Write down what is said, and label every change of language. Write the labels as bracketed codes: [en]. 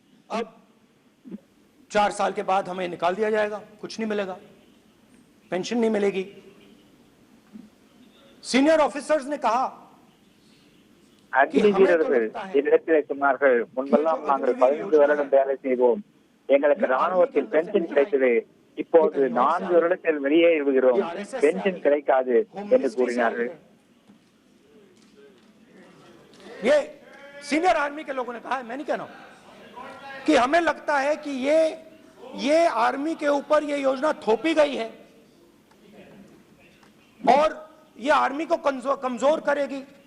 [hi] अब 4 साल के बाद हमें निकाल दिया जाएगा, कुछ नहीं मिलेगा, पेंशन नहीं मिलेगी। सीनियर ऑफिसर्स ने कहा, [ta] அக்னி வீரர்கள் என்னிடத்திலே சொன்னார்கள், முன்பெல்லாம் நாங்கள் 15 வருடம் வேலை செய்வோம், எங்களுக்கு ராணுவத்தில் பென்ஷன் கிடைத்தது, இப்போது 4 வருடத்தில் வெளியேறுகிறோம், பென்ஷன் கிடைக்காது என்று கூறினார்கள்। [hi] ये सीनियर आर्मी के लोगों ने कहा है, मैं नहीं कह रहा हूं, कि हमें लगता है कि ये आर्मी के ऊपर ये योजना थोपी गई है और ये आर्मी को कमजोर करेगी।